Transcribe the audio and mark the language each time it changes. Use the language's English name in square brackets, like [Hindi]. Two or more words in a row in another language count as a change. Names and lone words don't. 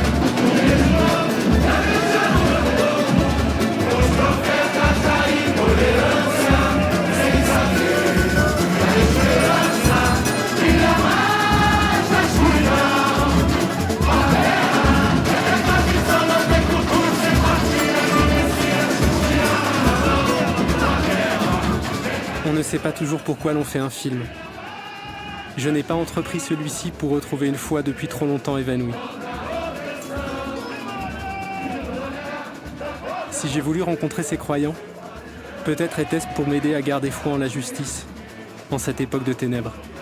[Portuguese] Os profetas da intolerância, sem saber que a esperança brilha mais na escuridão. A terra é tradição, não tem cultura sem partilha de Messias. [French] On ne sait pas toujours pourquoi l'on fait un film. Je n'ai pas entrepris celui-ci pour retrouver une foi depuis trop longtemps évanouie. Si j'ai voulu rencontrer ces croyants, peut-être était-ce pour m'aider à garder foi en la justice, en cette époque de ténèbres.